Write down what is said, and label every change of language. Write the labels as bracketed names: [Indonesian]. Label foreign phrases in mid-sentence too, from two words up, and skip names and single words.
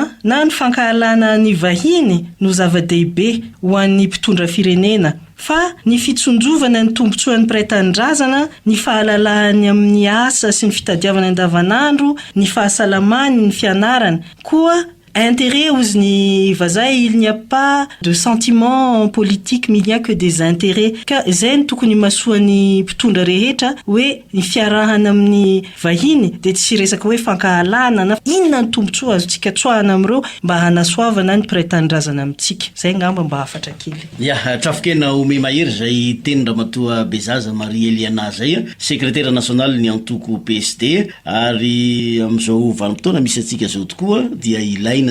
[Malagasy] na ny fankahalana ny vahiny no zava-dehibe ho an'ny mpitondra firenena fa ny fitsonjovana ny tombontsoan'ny mpiray-tanindrazana ny fahalalahany amin'ny asa sy ny fitadiavana andavanandro ny fahasalamany ny fianarana koa intérêt ozy ny vazaha [French] il n'y a pas de sentiments politiques mais il n'y a que des intérêts [Malagasy] ka zay ny tokony masoan'ny mpitondra rehetra hoe ny fiarahana amin'ny vahiny de tsy resaka hoe fankahalana na inona ny tombontsoa azotsika tsoahana amin'ireo mba hanasoavana ny mpiray-tanindrazana amintsika zay ngamba mba hafatra kely ya trafokena ome mahery zay teny ramatoa Bezaza Marie Eliana zay [French] secrétaire national [Malagasy] ny antoko PSD ary am'izao vanim-potoana misy atsika zao tokoa dia ilaina